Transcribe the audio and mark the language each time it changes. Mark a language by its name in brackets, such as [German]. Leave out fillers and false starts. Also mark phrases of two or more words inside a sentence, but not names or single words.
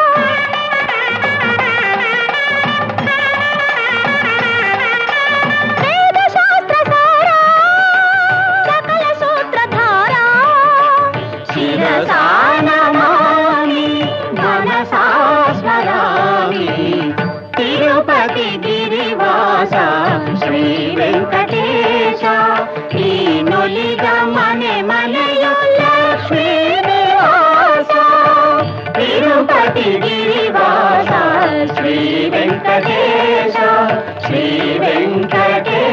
[Sanskrit] వేద శాస్త్ర సారా, సకల సూత్రధారా, శిరసా నమామి మనసా స్మరామి, తిరుపతి గిరివాస శ్రీ వెంకటేశ, [Kannada] ನೀನುಲಿದ ಮನೆ ಮನೆಯು ಲಕ್ಷ್ಮೀ ನಿವಾಸ, ತಿರುಪತಿ ಗಿರಿವಾಸ ಶ್ರೀ ವೆಂಕಟೇಶ, ಶ್ರೀ ವೆಂಕಟೇಶ.